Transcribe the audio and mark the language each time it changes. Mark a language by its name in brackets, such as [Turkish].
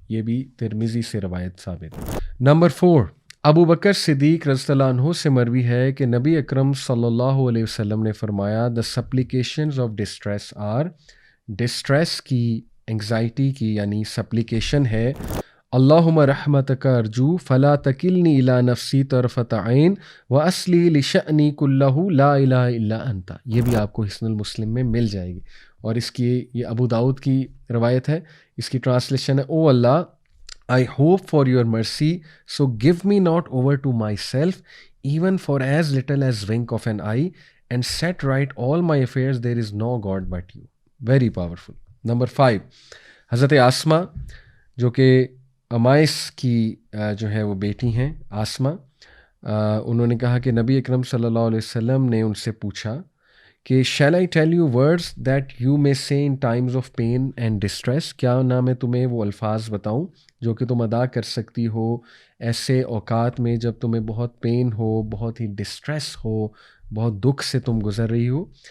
[Urdu] یہ بھی ترمذی سے روایت ثابت ہے. نمبر 4، ابو بکر صدیق رضی اللہ عنہ سے مروی ہے کہ نبی اکرم صلی اللہ علیہ وسلم نے فرمایا [English] the supplications of distress are, [Urdu] ڈسٹریس کی، انگزائٹی کی یعنی سپلیکیشن ہے [Arabic] اللہم رحمتک ارجو فلا تکلنی الی نفسی طرفۃ عین واصلی لشأنی کلہ لا الہ الا انت. [Urdu] یہ بھی آپ کو حسن المسلم میں مل جائے گی، اور اس کی یہ ابو داؤد کی روایت ہے. اس کی ٹرانسلیشن ہے [English] O Allah I hope for your mercy, so give me not over to myself, even for as little as wink of an eye, and set right all my affairs, there is no God but you. Very powerful. [Urdu] Number 5، حضرت آسما جو کہ امائس کی جو ہے وہ بیٹی ہیں آسما، انہوں نے کہا کہ نبی اکرم صلی اللہ علیہ وسلم نے ان سے پوچھا کہ [English] shall I tell you words that you may say in times of pain and distress، [Urdu] کیا نہ میں تمہیں وہ الفاظ بتاؤں جو کہ تم ادا کر سکتی ہو ایسے اوقات میں جب تمہیں بہت پین ہو، بہت ہی ڈسٹریس ہو، بہت دکھ سے تم گزر رہی ہو.